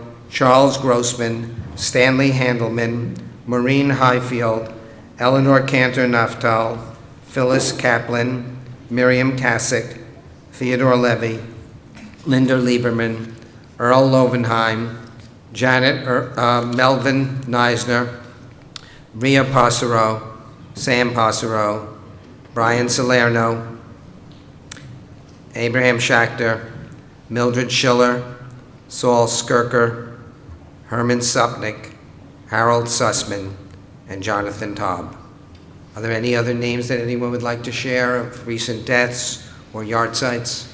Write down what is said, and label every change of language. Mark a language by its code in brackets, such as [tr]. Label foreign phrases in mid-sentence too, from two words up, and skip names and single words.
[en] Charles Grossman, Stanley Handelman, Maureen Highfield, Eleanor Cantor Naftal, Phyllis Kaplan, Miriam Kasich, Theodore Levy, Linda Lieberman, Earl Lovenheim, Janet Melvin Neisner, Ria Passero, Sam Passero, Brian Salerno, Abraham Schachter, Mildred Schiller, Saul Skirker, Herman Supnick, Harold Sussman, and Jonathan Taub. Are there any other names that anyone would like to share of recent deaths or yard sites?